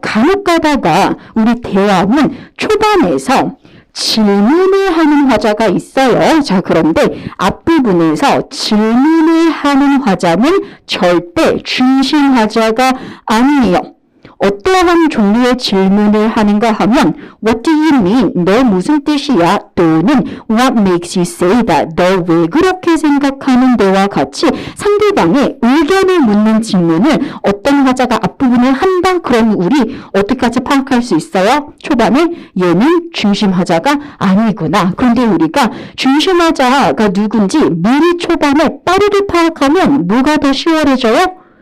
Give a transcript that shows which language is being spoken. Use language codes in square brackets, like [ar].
[ko] 간혹 가다가 우리 대화는 초반에서 질문을 하는 화자가 있어요. 자, 그런데 앞부분에서 질문을 하는 화자는 절대 중심 화자가 아니에요. 어떠한 종류의 질문을 하는가 하면 [en] What do you mean? [ko] 너 무슨 뜻이야? [en] 또는 What makes you say that? [ko] 너 왜 그렇게 생각하는데와 같이 상대방의 의견을 묻는 질문을 어떤 화자가 앞부분에 한다? 그럼 우리 어떻게까지 파악할 수 있어요? 초반에 얘는 중심 화자가 아니구나. 그런데 우리가 중심 화자가 누군지 미리 초반에 빠르게 파악하면 뭐가 더 수월해져요?